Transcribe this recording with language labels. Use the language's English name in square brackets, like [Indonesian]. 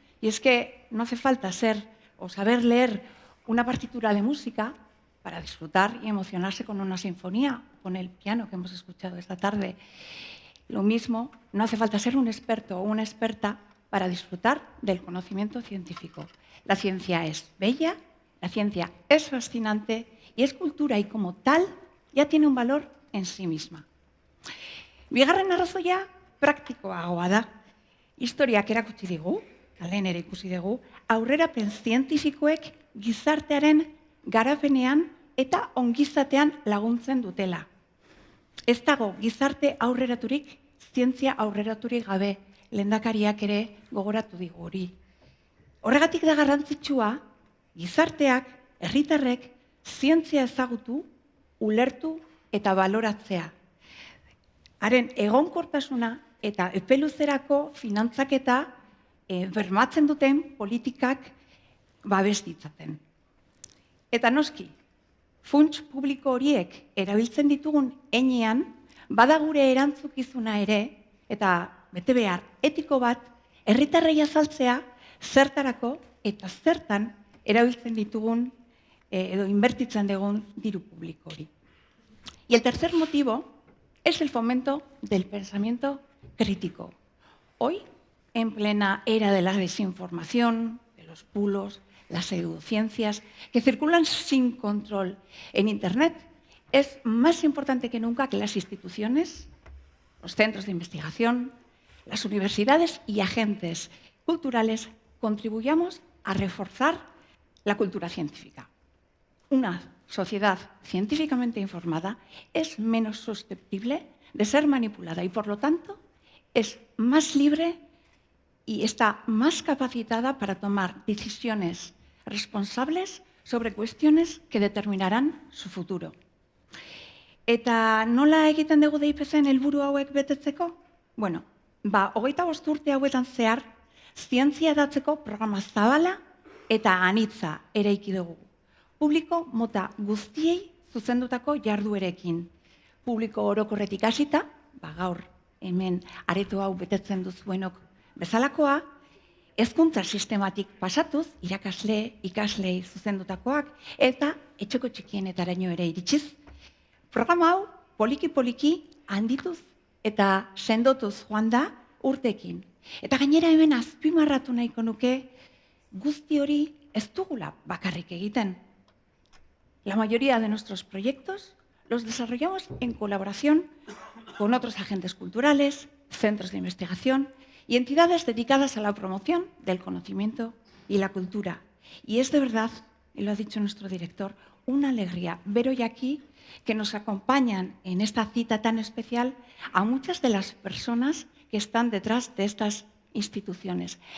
[Spanish] Y es que no hace falta ser o saber leer una partitura de música para disfrutar y emocionarse con una sinfonía, con el piano que hemos escuchado esta tarde. Lo mismo, no hace falta ser un experto o una experta para disfrutar del conocimiento científico. La ciencia es bella, la ciencia es fascinante y es cultura y como tal ya tiene un valor en sí misma. [Basque] Bigarren arrazoia praktikoagoa da. Historiak erakutsi digu, lehen ere ikusi dugu, aurrerapen zientifikoek gizartearen garapenean eta ongizatean laguntzen dutela. Ez dago gizarte aurreraturik, zientzia aurreraturik gabe, lehendakariak ere gogoratu digu hori. Horregatik da garrantzitsua, gizarteak, herritarrek, zientzia ezagutu, ulertu eta baloratzea. Haren egonkortasuna eta epeluzerako finantzaketa bermatzen duten politikak babes ditzaten. Eta noski, funts publiko horiek erabiltzen ditugun heinean, bada gure erantzukizuna ere, eta betebehar etiko bat, herritarrei azaltzea zertarako eta zertan erabiltzen ditugun edo inbertitzen dugun diru publiko hori. [Spanish] Y el tercer motivo es el fomento del pensamiento crítico. Hoy, en plena era de la desinformación, de los bulos, las pseudociencias que circulan sin control en Internet, es más importante que nunca que las instituciones, los centros de investigación, las universidades y agentes culturales contribuyamos a reforzar la cultura científica. Una sociedad científicamente informada es menos susceptible de ser manipulada y, por lo tanto, es más libre y está más capacitada para tomar decisiones responsables sobre cuestiones que determinarán su futuro. [Basque] Eta nola egiten dugu DIPC-en helburu hauek betetzeko? Bueno, 25 urte hauetan zehar, zientzia hedatzeko programa zabala eta anitza eraiki dugu. Publiko mota guztiei zuzendutako jarduerekin. Publiko orokorretik hasita, gaur hemen areto hau betetzen duzuenok bezalakoa, hezkuntza sistematik pasatuz, ikaslei zuzendutakoak, eta etxeko txikienetaraino ere iritsiz. Programa hau poliki-poliki handituz eta sendotuz joan da urtekin. Eta gainera hemen azpimarratu nahiko nuke guzti hori ez dugula bakarrik egiten. [Spanish] La mayoría de nuestros proyectos los desarrollamos en colaboración con otros agentes culturales, centros de investigación y entidades dedicadas a la promoción del conocimiento y la cultura. Y es de verdad, y lo ha dicho nuestro director, una alegría ver hoy aquí que nos acompañan en esta cita tan especial a muchas de las personas que están detrás de estas instituciones.